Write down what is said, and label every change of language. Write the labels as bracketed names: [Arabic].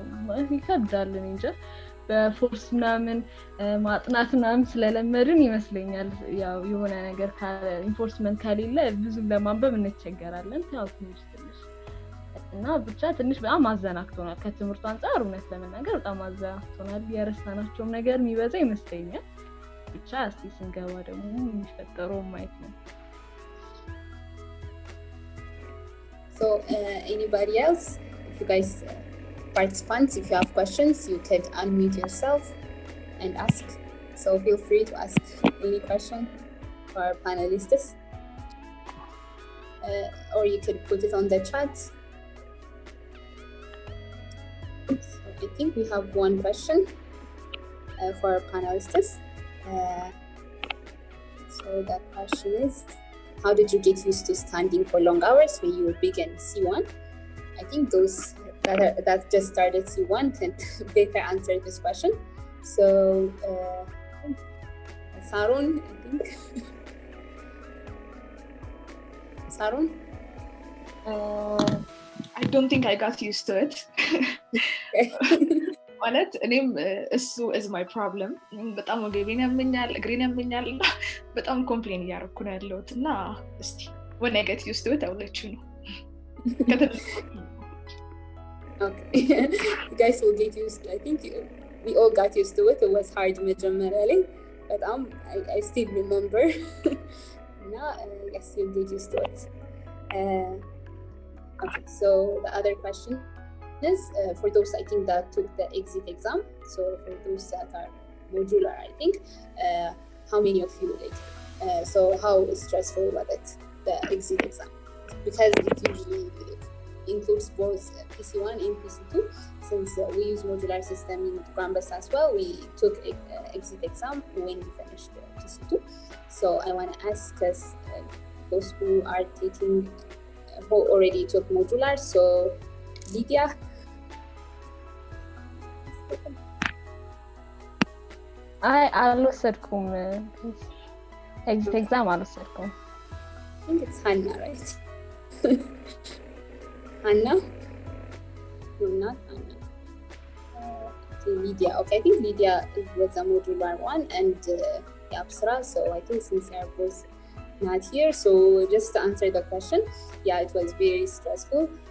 [Amharic] ማለት ይከብዳል እንጂ በፎርስ ምናምን ማጥናት ምናምን ስለለመድን ይመስለኛል ያው የሆነ ነገር ኢንፎርስመንት ከሌለ ብዙ ለማንበብ እንቸገራለን ያው ትንሽ እና ብቻ ትንሽ በጣም አዘናክቶናል ከትምህርቱ አንፃር እውነት ለመናገር በጣም አዘናክቶናል የረሳናቸውም ነገር የሚበዛ ይመስለኛል ብቻ እስቲ ስንገባ ደግሞ የሚፈጠረው ማየት ነው [English] So anybody else if you guys participants if you have questions you could unmute yourself and ask so feel free to ask any question for our panelists or you could put it on the chat so I think we have one question for our panelists so that question is how did you get used to standing for long hours when you began C1 I think those that just started C1 can better answer this question. So, Saron, I think. Saron? I don't think I got used to it. [Amharic] ማለት እኔም እሱ [English] is my problem [Amharic] በጣም ወገቤን ያመኛል እግሬን ያመኛል በጣም ኮምፕሌን እያደረኩ ነው ያለሁት እና እስቲ [English] when I get used to it I'll let you know. Okay, you guys will get used to I think we all got used to it. It was hard [Amharic] መጀመሪያ [English] but I still remember. Now, yes, you'll get used to it. Okay, so the other question is for those I think that took the exit exam. So for those that are modular, I think, how many of you like? So how stressful was it, the exit exam? Because it usually includes both PC1 and PC2. Since we use modular system in Grambus as well, we took exit exam when we finished PC2. So I want to ask us, those who are taking, who already took modular. So Lydia. [Amharic] አልወሰድኩም ኤግዚት ኤግዛም አልወሰድኩም [English] I think it's Hannah, right? Hannah? No, not Hannah. Okay, Lydia. Okay, I think Lydia was a modular one and Apsara. So I think since they are both not here, so just to answer the question, yeah, it was very stressful.